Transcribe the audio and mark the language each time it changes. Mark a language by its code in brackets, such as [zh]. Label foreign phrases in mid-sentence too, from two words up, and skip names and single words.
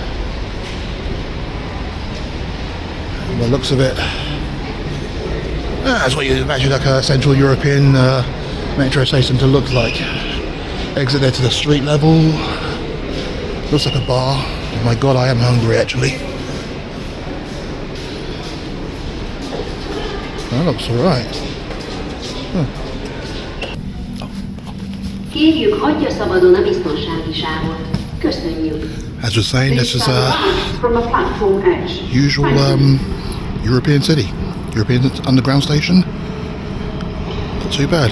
[en] From the looks of it, that's what you imagine like a Central European metro station to look like. Exit there to the street level. Looks like a bar. Oh my god, I am hungry actually. That looks alright. [hu] Kérjük, hagyja szabadon a biztonsági sávot. Köszönjük. [en] As we're saying, this is a usual European city, European underground station. Not too bad.